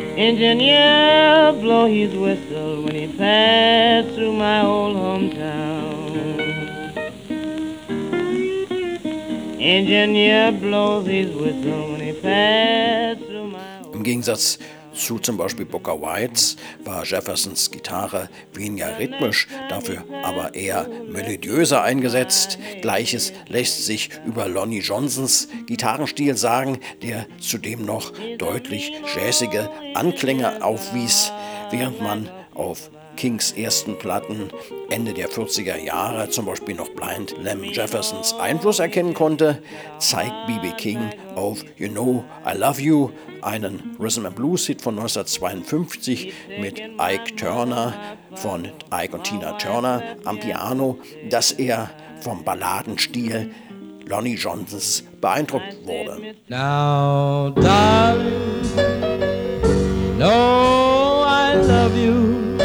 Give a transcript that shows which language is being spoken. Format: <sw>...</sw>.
<en>Engineer, blow his whistle when he passed through my old hometown. Engineer blows his whistle when he passed through my old hometown.</en> <de>Im Gegensatz zu zum Beispiel Booker White's war Jeffersons Gitarre weniger rhythmisch, dafür aber eher melodiöser eingesetzt. Gleiches lässt sich über Lonnie Johnsons Gitarrenstil sagen, der zudem noch deutlich jazzige Anklänge aufwies, während man auf Kings ersten Platten Ende der 40er Jahre zum Beispiel noch Blind Lemon Jeffersons Einfluss erkennen konnte, zeigt B.B. King auf You Know I Love You, einen Rhythm and Blues Hit von 1952 mit Ike Turner von Ike und Tina Turner am Piano, dass er vom Balladenstil Lonnie Johnsons beeindruckt wurde.</de> <en>Now, darling, you know I love you.</en>